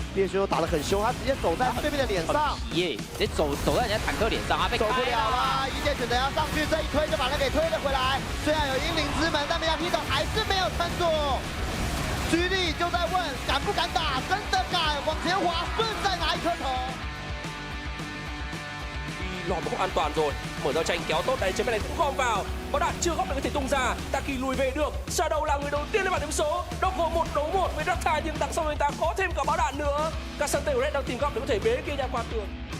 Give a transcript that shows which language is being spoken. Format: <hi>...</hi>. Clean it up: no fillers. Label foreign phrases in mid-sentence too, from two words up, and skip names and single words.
<zh>猎熊打得很凶，他直接走在对面的脸上，耶！直接走在人家坦克脸上，他被走不了了。一剑选择要上去，这一推就把他给推了回来。虽然有英灵之门，但没想劈头还是没有撑住。GD 就在问敢不敢打，真的敢往前滑，顺再拿一颗头。</zh> <vi>Lòm không an toàn rồi, mở ra tranh kéo tốt đấy, trên bên này cũng gom vào, có đạn chưa góp được có thể tung ra, Taki lùi về được, Shadow là người đầu tiên lên bảng điểm số, Doggo 1 đấu 1 với Rakta nhưng đằng sau người ta có thêm cả báo đạn nữa, Casante của Red đang tìm góc để có thể bế kia ra qua tường.</vi>